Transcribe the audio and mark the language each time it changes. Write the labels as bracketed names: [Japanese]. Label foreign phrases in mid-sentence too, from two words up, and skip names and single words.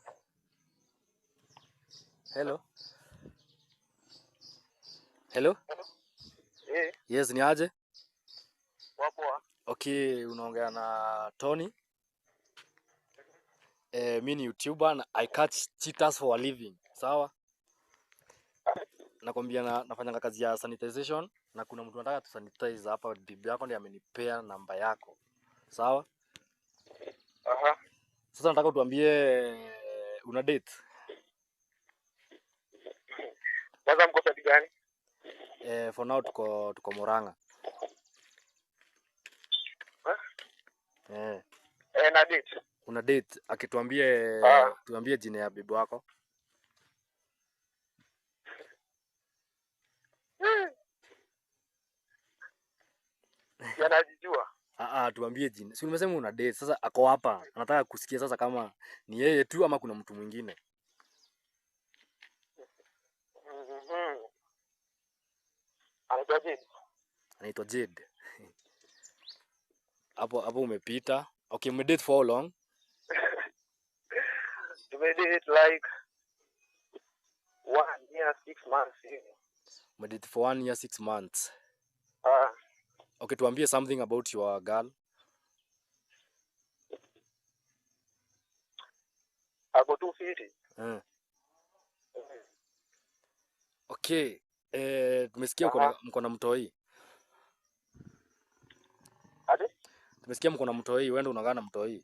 [English] Hello. Hello. [Swahili] Yes, ni aje? Wapo. Okay, unaongea na Tony. Mimi ni YouTuber na [English] I catch cheaters for a living. [Swahili] Sawa? Nakwambia nafanya kazi ya sanitization na kuna mtu anataka tusanitize hapa, bibi yako ndiye amenipea namba yako. Sawa? Sasa nataka utuambie una date. Sasa mko sababu gani? [English] For now [Swahili] tuko Murang'a. Na date. Una date, akituambie tuambie jina ya bibi wako. Yanajijua. Tuambie jina. Si umesema una date, sasa ako hapa. Anataka kusikia sasa kama ni yeye tu ama kuna mtu mwingine. Anaitwa Jade. Hapo umepita. Okay, umedate [English] for how long? [Swahili] Tumedate [English] like 1 year 6 months. [Swahili] Umedate [English] for 1 year 6 months. [Swahili] Okay, tuambie [English] something about your girl. [Swahili] Ako 250. Okay, tumesikia mko na mtoi. Ati? Tumesikia mko na mtoi, wewe ndio unakaa na mtoi.